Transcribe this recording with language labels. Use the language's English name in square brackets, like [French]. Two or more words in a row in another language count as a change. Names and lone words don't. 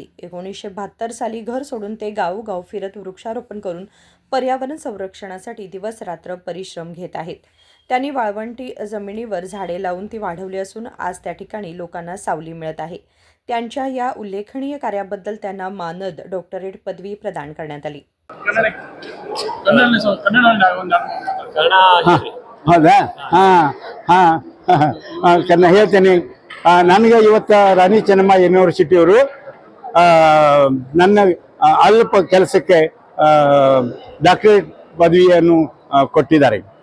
[Marathi] 1972 साली घर सोडून ते गावोगाव फिरत वृक्षारोपण करून पर्यावरण संरक्षणासाठी दिवस रात्र परिश्रम घेत आहेत। त्यांनी वाळवंटी जमिनीवर झाडे लावून ती वाढवली असून आज त्या ठिकाणी लोकांना सावली मिळत आहे। त्यांच्या या उल्लेखनीय कार्याबद्दल त्यांना मानद डॉक्टरेट पदवी प्रदान करण्यात आली। [Kannada] ಹೇಳ್ತೇನೆ ನನಗೆ ಇವತ್ತು ರಾಣಿ ಚೆನ್ನಮ್ಮ ಯೂನಿವರ್ಸಿಟಿಯವರು ನನ್ನ ಅಲ್ಪ ಕೆಲಸಕ್ಕೆ ಡಾಕ್ಟರೇಟ್ ಪದವಿಯನ್ನು ಕೊಟ್ಟಿದ್ದಾರೆ।